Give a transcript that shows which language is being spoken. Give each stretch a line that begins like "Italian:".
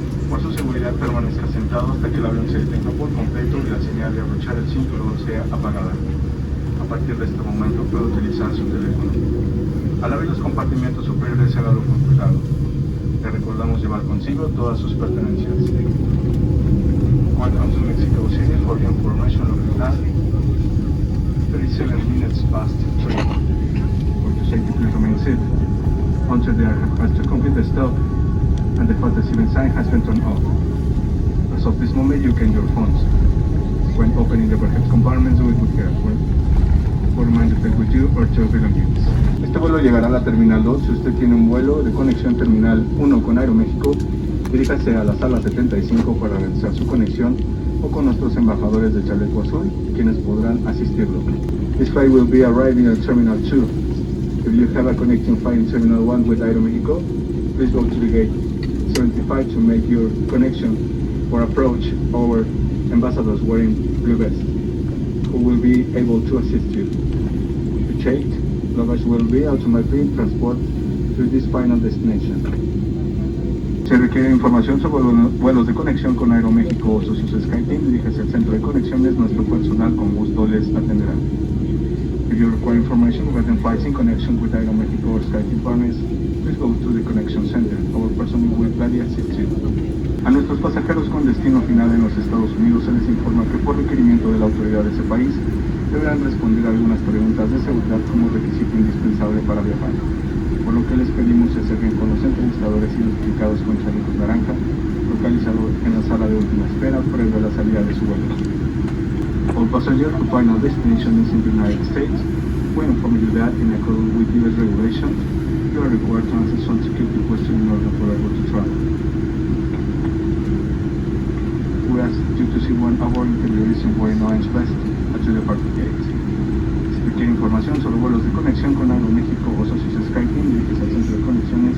Spanish: Por su seguridad, permanezca sentado hasta que el avión se detenga por completo y la señal de abrochar el cinturón sea apagada. A partir de este momento puede utilizar su teléfono. Al abrir los compartimientos superiores, hágalo con cuidado. Le recordamos llevar consigo todas sus pertenencias.
English: Welcome to Mexico City. For your information of the time, 37 minutes past 3. Safety, please remain seated until the aircraft has to complete the stop and the fasten seatbelt sign has been turned off. As of this moment, you can use your phones. When opening the overhead compartments, do it with care. For reminder, take with you or to belongings.
Spanish: Este vuelo llegará a la Terminal 2. Si usted tiene un vuelo de conexión Terminal 1 con Aeroméxico, diríjase a la sala 75 para realizar su conexión o con nuestros embajadores de chaleco azul, quienes podrán asistirlo.
English: This flight will be arriving at Terminal 2. If you have a connecting flight in Terminal 1 with Aeromexico, please go to the gate 75 to make your connection or approach our ambassadors wearing blue vests, who will be able to assist you. The checked luggage will be automatically transported to this final destination.
Spanish: Si requiere información sobre vuelos de conexión con Aeroméxico o sus SkyTeam, diríjase al centro de conexiones, nuestro personal con gusto les atenderá.
English: If you require information regarding flights in connection with Aeromexico or SkyTeam partners, please go to the Connection Center. Our personnel will gladly assist you.
Spanish: A nuestros pasajeros con destino final en los Estados Unidos se les informa que por requerimiento de la autoridad de ese país deberán responder a algunas preguntas de seguridad como requisito indispensable para viajar. por lo que les pedimos se acerquen con los entrevistadores identificados con chalecos naranja, localizados en la sala de última espera previo a la salida de su vuelo.
English: All passengers whose final destination is in the United States, we inform you that in accordance with U.S. regulations, you are required to answer some security questions in order for able to travel. We ask you to see one of our interviewees in wearing orange vest at the departure gate.
Spanish: Si requiere información sobre vuelos de conexión con Aeroméxico o socios SkyTeam, dirige al centro de conexiones.